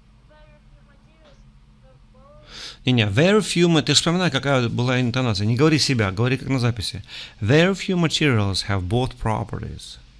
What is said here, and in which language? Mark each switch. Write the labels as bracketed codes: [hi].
[en] Very few materials have both [ru] Не-не, [en] very few, [ru] ты вспоминай, какая была интонация. Не говори себя, говори как на записи. [en] Very few materials have both properties.